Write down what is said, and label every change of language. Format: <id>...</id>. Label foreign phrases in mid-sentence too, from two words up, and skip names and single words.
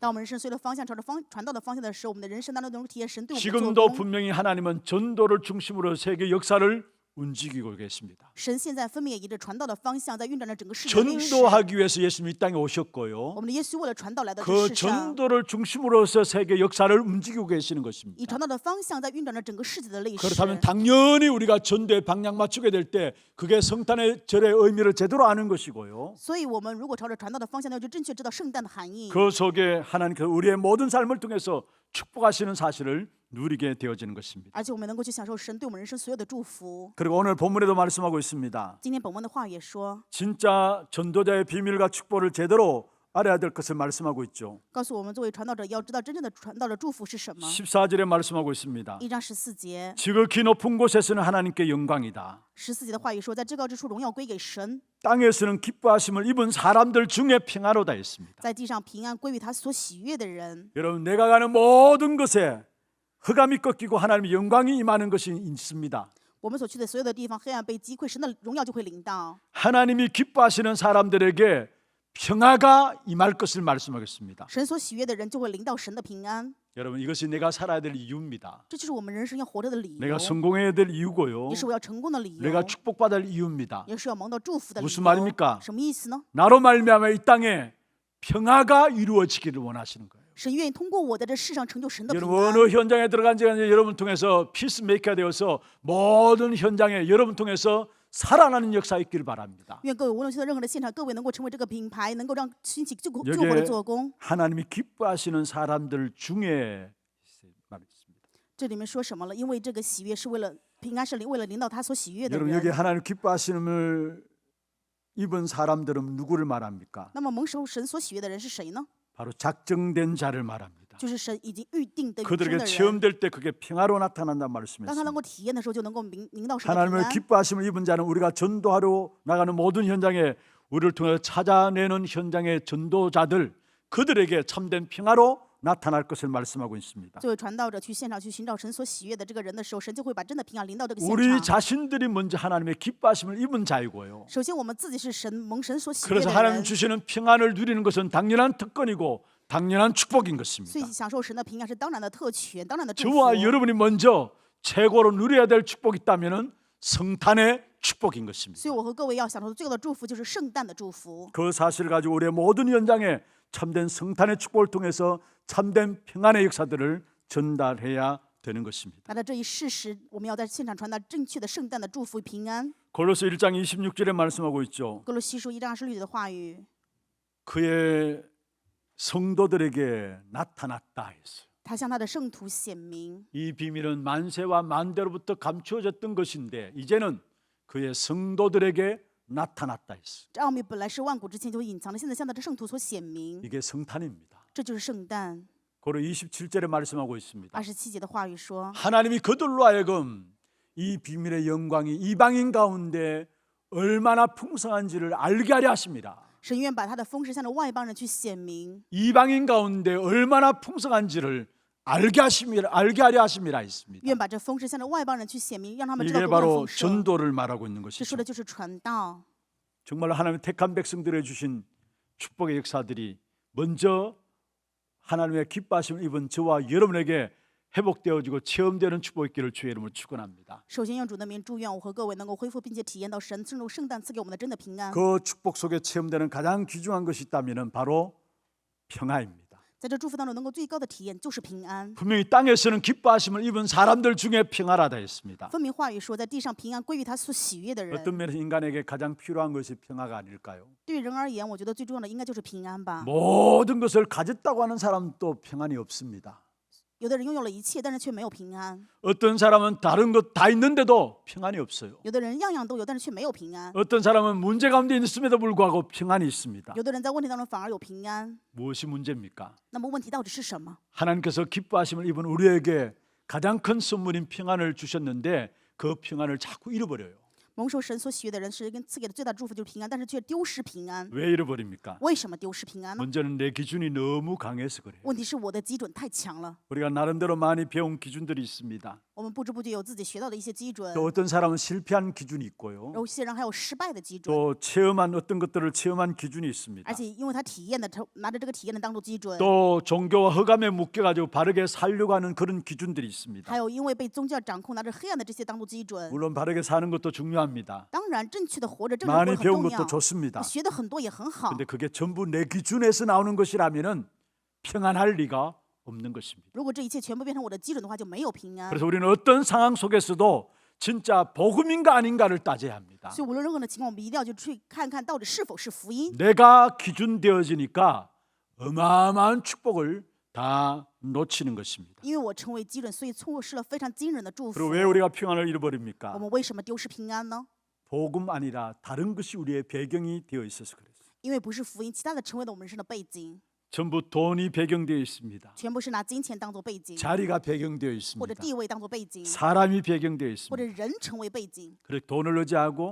<zh>当我们人生随着方向朝着传道的方向的时候，我们的人生当中能够体验神对我们的做</zh> <ko>지금도</ko> <zh>工。</zh> <ko>분명히 하나님은 전도를 중심으로 세계 역사를 움직이고 계십니다.</ko> <zh>神现在分别以着传道的方向，在运转着整个世界的历史。</zh> <ko>전도하기 위해서 예수님이 이 땅에 오셨고요.</ko> <zh>我们的耶稣为了传道来到这</zh> <ko>그</ko> <zh>世上，</zh> <ko>전도를 중심으로서 세계 역사를 움직이고 계시는</ko> <zh>以</zh> <ko>것입니다.</ko> <zh>传道的方向在运转着整个世界的历史。</zh> <ko>그렇다면 당연히 우리가 전도에 방향 맞추게 될 때 그게 성탄의 절의 의미를 제대로 아는 것이고요.</ko> <zh>所以，我们如果朝着传道的方向，那就正确知道圣诞的含义。</zh> <ko>그 속에 하나님께서 우리의 모든 삶을 통해서 축복하시는 사실을 누리게 되어지는 것입니다.</ko> <zh>而且我们能够去享受神对我们人生所有的祝福。</zh> <ko>그리고 오늘 본문에도 말씀하고 있습니다.</ko> <zh>今天本文的话也说，</zh> <ko>진짜 전도자의 비밀과 축복을 제대로 알아야 될 것을 말씀하고 있죠.</ko> <zh>告诉我们作为传道者要知道真正的传道的祝福是什么。</zh> <ko>14절에 말씀하고 있습니다.</ko> <zh>1章14节，</zh> <ko>지극히 높은 곳에서는 하나님께 영광이다.</ko> <zh>14 节的话语说，在至高之处荣耀归给神，</zh> <ko>땅에서는 기뻐하심을 입은 사람들 중에 평안하다 했습니다.</ko> <zh>在地上平安归于他所喜悦的人。</zh> <ko>여러분, 내가 가는 모든 것에 흑암이 꺾이고 하나님의 영광이 임하는 것이 있습니다.</ko> <zh>我们所去的所有的地方，黑暗被击溃，神的荣耀就会临到。</zh> <ko>하나님이 기뻐하시는 사람들에게 평화가 임할 것을 말씀하겠습니다.</ko> <zh>神所喜悦的人就会临到神的平安。</zh> <ko>여러분, 이것이 내가 살아야 될 이유입니다.</ko> <zh>这就是我们人生要活着的理由，</zh> <ko>내가 성공해야 될 이유고요.</ko> <zh>也是我要成功的理由，</zh> <ko>내가 축복받을 이유입니다.</ko> <zh>也是要蒙到祝福的理</zh> <ko>무슨</ko> <zh>由。</zh> <ko>말입니까?</ko> <zh>什么意思呢？</zh> <ko>나로 말미암아 이 땅에 평화가 이루어지기를 원하시는 거예요.</ko> <zh>神愿意通过我在这世上成就神的平</zh> <ko>여러분,</ko> <zh>安。</zh> <ko>어느 현장에 들어간 지가 이제 여러분 통해서 피스메이커가 되어서 모든 현장에 여러분 통해서 살아나는 역사 있기를 바랍니다.</ko> <zh>愿各位无论去到任何的现场，各位能够成为这个品牌，能够让兴起救活</zh> <ko>여기에</ko> <zh>的做工。</zh> <ko>하나님이 기뻐하시는 사람들 중에 말했습니다.</ko> <zh>这里面说什么了？因为这个喜悦是为了平安，是为了领导他所喜悦的</zh> <ko>여러분, 여기</ko> <zh>人。</zh> <ko>하나님 기뻐하시는을 입은 사람들은 누구를 말합니까?</ko> <zh>那么蒙受神所喜悦的人是谁呢？</zh> <ko>바로 작정된 자를 말합니다.</ko> <zh>就是神已经预定的永生</zh> <ko>그들에게</ko> <zh>的人。</zh> <ko>체험될 때 그게 평화로 나타난다는</ko> <zh>当他能</zh> <ko>말씀이었습니다.</ko> <zh>够体验的时候，就能够明到神的平</zh> <ko>하나님의</ko> <zh>安。</zh> <ko>기뻐하심을 입은 자는 우리가 전도하러 나가는 모든 현장에 우리를 통해 찾아내는 현장의 전도자들 그들에게 참된 평화로 나타날 것을 말씀하고 있습니다.</ko> <zh>作为传道者去现场去寻找神所喜悦的这个人的时候，神就会把真的平安临到这个现</zh> <ko>우리</ko> <zh>场。</zh> <ko>자신들이 먼저 하나님의 기뻐하심을 입은 자이고요.</ko> <zh>首先，我们自己是神蒙神所喜悦</zh> <ko>그래서</ko> <zh>的</zh> <ko>하나님</ko> <zh>人，</zh> <ko>주시는 평안을 누리는 것은 당연한 특권이고 당연한 축복인</ko> <zh>所</zh> <ko>것입니다.</ko> <zh>以享受神的平安是当然的特权，当然的祝福。</zh> <ko>저와 여러분이 먼저 최고로 누려야 될 축복이 있다면 성탄의 축복인 것입니다.</ko> <zh>所以我和各位要享受的最高的祝福就是圣诞的祝福。</zh> <ko>그 사실을 가지고 우리의 모든 현장에 참된 성탄의 축복을 통해서 참된 평안의 역사들을 전달해야 되는 것입니다.</ko> <zh>拿着这一事实，我们要在现场传达正确的圣诞的祝福平安。</zh> <ko>골로새 1장 26절에 말씀하고 있죠.</ko> <zh>哥罗西书1章26节的话语，</zh> <ko>그의 성도들에게 나타났다 했어요.</ko> <zh>他向他的圣徒显明。</zh> <ko>이 비밀은 만세와 만대로부터 감추어졌던 것인데 이제는 그의 성도들에게 나타났다 했어요.</ko> <zh>这奥秘本来是万古之前就隐藏的，现在向他的圣徒所显明，</zh> <ko>이게 성탄입니다.</ko> <zh>这就是圣诞。</zh> <ko>고로 27절에 말씀하고 있습니다.</ko> <zh>27 节的话语说，</zh> <ko>하나님이 그들로 하여금 이 비밀의 영광이 이방인 가운데 얼마나 풍성한지를 알게 하려 하십니다.</ko> <zh>神愿把他的丰盛向着外邦人去显明，</zh> <ko>이방인 가운데 얼마나 풍성한지를 알게 하려 하심이라 했습니다.</ko> <zh>愿把这丰盛向着外邦人去显明，让他们知道</zh> <ko>이게</ko> <zh>多么的</zh> <ko>바로</ko> <zh>丰盛。</zh> <ko>전도를 말하고 있는</ko> <zh>这</zh> <ko>것이죠.</ko> <zh>说的就是传道。</zh> <ko>정말로 하나님의 택한 백성들에 주신 축복의 역사들이 먼저 하나님의 기뻐하심을 입은 저와 여러분에게 회복되어지고 체험되는 축복의 길을 주의 이름으로 축원합니다.</ko> <zh>首先用主的名祝愿我和各位能够恢复并且体验到神正如圣诞赐给我们的真的平安。</zh> <ko>그 축복 속에 체험되는 가장 귀중한 것이 있다면 바로 평화입니다.</ko> <zh>在这祝福当中，能够最高的体验就是平安。</zh> <ko>분명히 땅에서는 기뻐하심을 입은 사람들 중에 평화라다 했습니다.</ko> <zh>分明话语说，在地上平安归于他所喜悦的人。</zh> <ko>어떤 면에서 인간에게 가장 필요한 것이 평화가 아닐까요?</ko> <zh>对于人而言，我觉得最重要的应该就是平安吧。</zh> <ko>모든 것을 가졌다고 하는 사람도 평안이 없습니다.</ko> <zh>有的人拥有了一切，但是却没有平安；</zh> <ko>어떤 사람은 다른 것 다 있는데도 평안이 없어요.</ko> <zh>有的人样样都有，但是却没有平安；</zh> <ko>어떤 사람은 문제 가운데 있음에도 불구하고 평안이 있습니다.</ko> <zh>有的人在问题当中反而有平安。</zh> <ko>무엇이 문제입니까?</ko> <zh>那么问题到底是什么？</zh> <ko>하나님께서 기뻐하심을 입은 우리에게 가장 큰 선물인 평안을 주셨는데 그 평안을 자꾸 잃어버려요.</ko> <zh>蒙受神所喜悦的人是跟赐给的最大祝福就是平安，但是却丢失平安。</zh> <ko>왜 잃어버립니까?</ko> <zh>为什么丢失平安呢？</zh> <ko>먼저는 내 기준이 너무 강해서 그래요.</ko> <zh>问题是我的基准太强了。</zh> <ko>우리가 나름대로 많이 배운 기준들이 있습니다.</ko> <zh>我们不知不觉有自己学到的一些基准，</zh> <ko>또 어떤 사람은 실패한 기준이 있고요.</ko> <zh>有些人还有失败的基准，</zh> <ko>또 체험한 어떤 것들을 체험한 기준이 있습니다.</ko> <zh>而且因为他体验的，拿着这个体验的当做基准，</zh> <ko>또 종교와 허감에 묶여가지고 바르게 살려고 하는 그런 기준들이 있습니다.</ko> <zh>还有因为被宗教掌控，拿着黑暗的这些当做基准。</zh> <ko>물론 바르게 사는 것도 중요합니다.</ko> <zh>当然，正确的活着，正确的活</zh> <ko>많이</ko> <zh>着很</zh> <ko>배운</ko> <zh>重要</zh> <ko>것도 ， 좋습니다.</ko> <zh>学的很多也很好。</zh> <ko>근데 그게 전부 내 기준에서 나오는 것이라면은 평안할 리가 없는 것입니다.</ko> <zh>如果这一切全部变成我的基准的话，就没有平安。</zh> <ko>그래서 우리는 어떤 상황 속에서도 진짜 복음인가 아닌가를 따져야 합니다.</ko> <zh>所以无论任何的情况，我们一定要去看看到底是否是福音。</zh> <ko>내가 기준 되어지니까 어마어마한 축복을 다 놓치는 것입니다.</ko> <zh>因为我成为基准，所以错失了非常惊人的祝福</zh> <ko>그리고 。왜 우리가 평안을</ko> <zh>我</zh> <ko>잃어버립니까?</ko> <zh>们为什么丢失平安呢？</zh> <ko>복음 아니라 다른 것이 우리의 배경이 되어 있어서 그래요.</ko> <zh>因为不是福音，其他的成为了我们人生的背景，</zh> <ko>전부 돈이 배경되어 있습니다.</ko> <zh>全部是拿金钱当做背景，</zh> <ko>자리가 배경되어</ko> <zh>或者</zh> <ko>있습니다.</ko> <zh>地位当做背景，</zh> <ko>사람이 배경되어</ko> <zh>或者</zh> <ko>있습니다.</ko> <zh>人成为背景。</zh> <ko>그래 돈을 의지하고</ko>